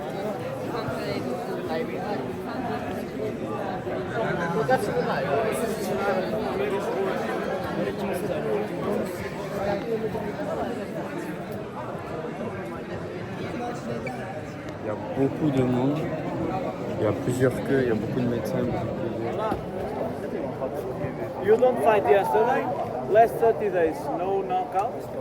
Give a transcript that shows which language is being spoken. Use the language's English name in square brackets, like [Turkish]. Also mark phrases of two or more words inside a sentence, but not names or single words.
[Italian] Che cazzo mi fai? [French] Il y a beaucoup de monde, il y a plusieurs queues, il y a beaucoup de médecins. [English] You don't fight yesterday, last 30 days, no knockout.